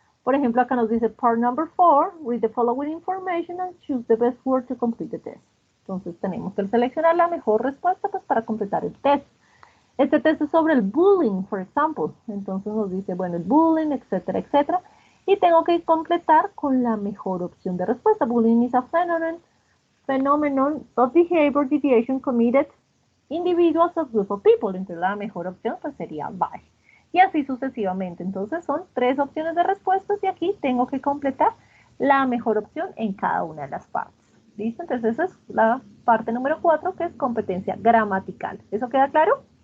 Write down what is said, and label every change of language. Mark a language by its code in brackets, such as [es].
[es] Por ejemplo, acá nos dice [en] part number 4, read the following information and choose the best word to complete the test. [es] Entonces tenemos que seleccionar la mejor respuesta pues para completar el test. Este test es sobre el bullying, por ejemplo. Entonces nos dice, bueno, el bullying, etcétera, etcétera. Y tengo que completar con la mejor opción de respuesta. [en] Bullying is a phenomenon of behavior deviation committed individuals or group of people. [es] Entonces la mejor opción pues sería by. Y así sucesivamente. Entonces son 3 opciones de respuestas y aquí tengo que completar la mejor opción en cada una de las partes. ¿Listo? Entonces esa es la parte número 4, que es competencia gramatical. ¿Eso queda claro?